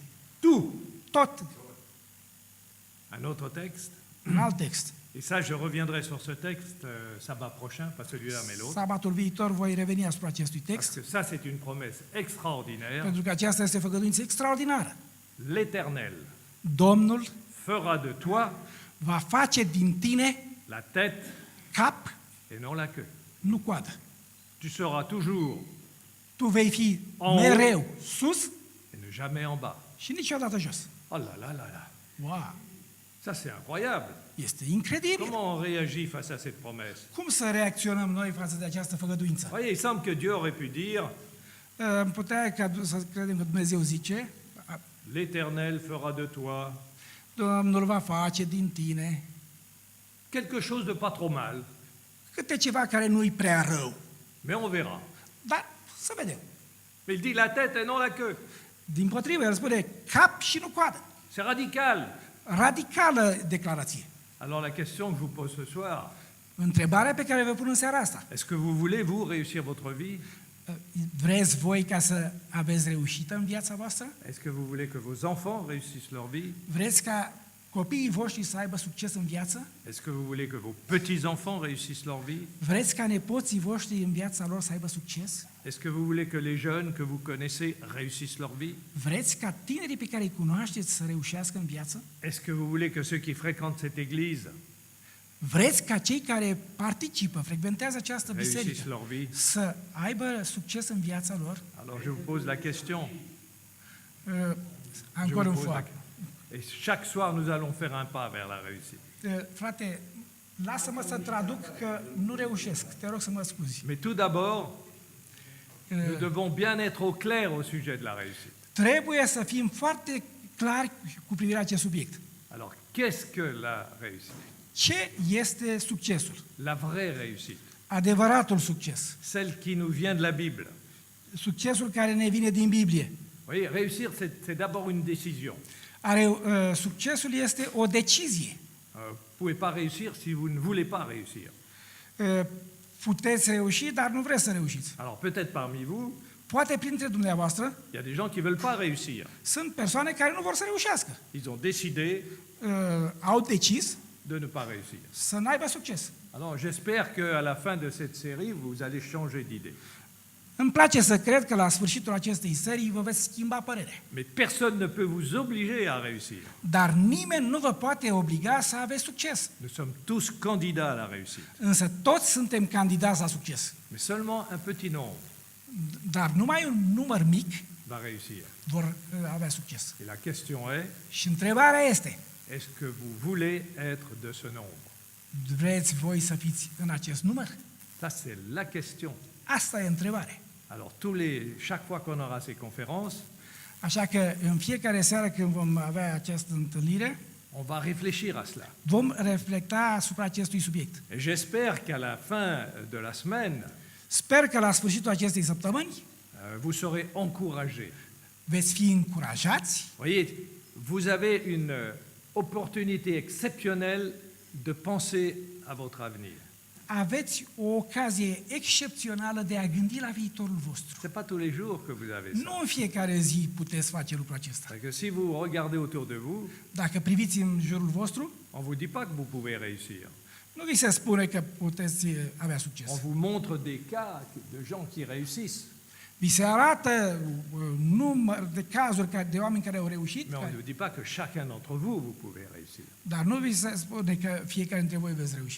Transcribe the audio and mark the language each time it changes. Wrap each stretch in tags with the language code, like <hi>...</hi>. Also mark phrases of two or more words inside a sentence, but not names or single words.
<fr>Tout.</fr> <ro>Tot.</ro> <fr>Un autre texte.</fr> <ro>Un alt text.</ro> <fr>Et ça, je reviendrai sur ce texte sabbat prochain, pas celui-là, mais l'autre.</fr> <ro>Sabatul viitor voi reveni asupra acestui</ro> <fr>Parce</fr> <ro>text,</ro> <fr>que ça, c'est une promesse extraordinaire.</fr> <ro>pentru că aceasta este făgăduință extraordinară.</ro> <fr>L'Éternel</fr> <ro>Domnul</ro> <fr>fera de toi</fr> <ro>va face din tine</ro> <fr>la tête</fr> <ro>cap,</ro> <fr>et non la queue.</fr> <ro>nu coadă.</ro> <fr>Tu seras toujours</fr> <ro>Tu vei fi</ro> <fr>En</fr> <ro>mereu sus</ro> <fr>et ne jamais en bas.</fr> <ro>și niciodată jos.</ro> <fr>Oh là là là là.</fr> <ro>Wow!</ro> <fr>Ça, c'est incroyable.</fr> <ro>Este incredibil.</ro> <fr>Comment on réagit face à cette promesse?</fr> <ro>Cum să reacționăm noi față de această făgăduință?</ro> <fr>Voyez, il semble que Dieu aurait pu dire</fr> <ro>Am putea să credem că Dumnezeu zice,</ro> <fr>l'Éternel fera de toi</fr> <ro>Domnul va face din tine</ro> <fr>quelque chose de pas trop mal,</fr> <ro>câte ceva care nu-i prea rău.</ro> <fr>mais on verra.</fr> <ro>Dar să vedem.</ro> <fr>Mais il dit la tête et non la queue.</fr> <ro>Din potrivă, el spune cap și nu coadă.</ro> <fr>C'est radical.</fr> <ro>Radicală declarație.</ro> <fr>Alors la question que je vous pose ce soir,</fr> <ro>Întrebarea pe care vă pun în seara asta.</ro> <fr>est-ce que vous voulez, vous, réussir votre vie?</fr> <ro>Vreți voi ca să aveți reușită în viața voastră?</ro> <fr>Est-ce que vous voulez que vos enfants réussissent leur vie?</fr> <ro>Vreți ca copiii voștri să aibă succes în viață?</ro> <fr>Est-ce que vous voulez que vos petits-enfants réussissent leur vie?</fr> <ro>Vreți ca nepoții voștri în viața lor să aibă succes?</ro> <fr>Est-ce que vous voulez que les jeunes que vous connaissez réussissent leur vie?</fr> <ro>Vreți ca tinerii pe care îi cunoașteți să reușească în viață?</ro> <fr>Est-ce que vous voulez que ceux qui fréquentent cette église</fr> <ro>Vreți ca cei care participă, frecventează această</ro> <fr>réussissent</fr> <ro>biserică</ro> <fr>leur vie?</fr> <ro>să aibă succes în viața lor?</ro> <fr>Alors je vous pose la question. Je</fr> <ro>Încă</ro> <fr>vous</fr> <ro>un</ro> <fr>pose la-</fr> <ro>foc.</ro> <fr>Et chaque soir, nous allons faire un pas vers la réussite.</fr> <ro>Frate, lasă-mă să traduc că nu reușesc. Te rog să mă scuzi.</ro> <fr>Mais tout d'abord, nous devons bien être au clair au sujet de la réussite.</fr> <ro>Trebuie să fim foarte clari cu privire la acest subiect.</ro> <fr>Alors, qu'est-ce que la réussite?</fr> <ro>Ce este succesul?</ro> <fr>La vraie réussite,</fr> <ro>Adevăratul succes.</ro> <fr>celle qui nous vient de la Bible.</fr> <ro>Succesul care ne vine din Biblie.</ro> <fr>Vous voyez, réussir, c'est d'abord une décision.</fr> <ro>Succesul este o decizie.</ro> <fr>Vous ne pouvez pas réussir si vous ne voulez pas réussir.</fr> <ro>Puteți reuși, dar nu vreți să reușiți.</ro> <fr>Alors, peut-être parmi vous,</fr> <ro>Poate printre dumneavoastră</ro> <fr>il y a des gens qui ne veulent pas réussir.</fr> <ro>sunt persoane care nu vor să reușească.</ro> <fr>Ils ont décidé</fr> <ro>Au decis</ro> <fr>de ne pas réussir.</fr> <ro>să n-aibă succes.</ro> <fr>Alors, j'espère qu'à la fin de cette série, vous allez changer d'idée.</fr> <ro>Îmi place să cred că la sfârșitul acestei serii vă veți schimba părerea.</ro> <fr>Mais personne ne peut vous obliger à réussir.</fr> <ro>Dar nimeni nu vă poate obliga să aveți succes.</ro> <fr>Nous sommes tous candidats à la réussite.</fr> <ro>Însă toți suntem candidați la succes.</ro> <fr>Mais seulement un petit nombre</fr> <ro>Dar numai un număr mic</ro> <fr>va réussir.</fr> <ro>vor avea succes.</ro> <fr>Et la question est,</fr> <ro>Și întrebarea este,</ro> <fr>est-ce que vous voulez être de ce nombre?</fr> <ro>vreți voi să fiți în acest număr?</ro> <fr>Ça, c'est la question.</fr> <ro>Asta e întrebarea.</ro> <fr>Alors, chaque fois qu'on aura ces conférences,</fr> <ro>Așa că în fiecare seară când vom avea această întâlnire,</ro> <fr>on va réfléchir à cela.</fr> <ro>vom reflecta asupra acestui subiect.</ro> <fr>Et j'espère qu'à la fin de la semaine,</fr> <ro>Sper că la sfârșitul acestei săptămâni</ro> <fr>vous serez encouragés.</fr> <ro>veți fi încurajați.</ro> <fr>Voyez, vous avez une opportunité exceptionnelle de penser à votre avenir.</fr> <ro>Aveți o ocazie excepțională de a gândi la viitorul vostru.</ro> <fr>Ce n'est pas tous les jours que vous avez ça.</fr> <ro>Nu în fiecare zi puteți face lucrul acesta.</ro> <fr>Parce que si vous regardez autour de vous,</fr> <ro>Dacă priviți în jurul vostru,</ro> <fr>on ne vous dit pas que vous pouvez réussir.</fr> <ro>nu vi se spune că puteți avea</ro> <fr>On</fr> <ro>succes.</ro> <fr>vous montre des cas de gens qui réussissent,</fr> <ro>Vi se arată număr de cazuri de oameni care au reușit,</ro> <fr>mais on ne vous dit pas que chacun d'entre vous, vous pouvez réussir.</fr> <ro>dar nu vi se spune că fiecare dintre voi veți reuși.</ro>